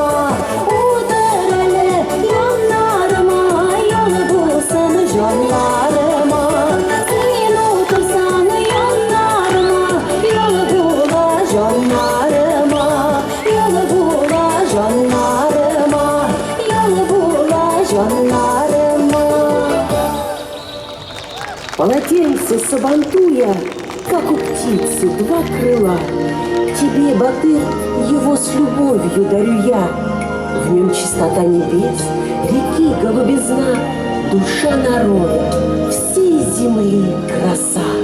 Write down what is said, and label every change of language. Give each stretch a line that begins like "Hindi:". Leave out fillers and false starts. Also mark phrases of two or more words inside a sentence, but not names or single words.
Tatar: Утыр әле яндарыма, яңы булсын җаннарыма. Син утырсаң яндарыма, яңы була җаннарыма, яңы була җаннарыма, яңы була җаннарыма.
Russian: Полотенце Сабантуя, как у птицы, два крыла. Тебе, Батыр, его с любовью дарю я. В нем чистота небес, реки голубизна, душа народа, всей земли краса.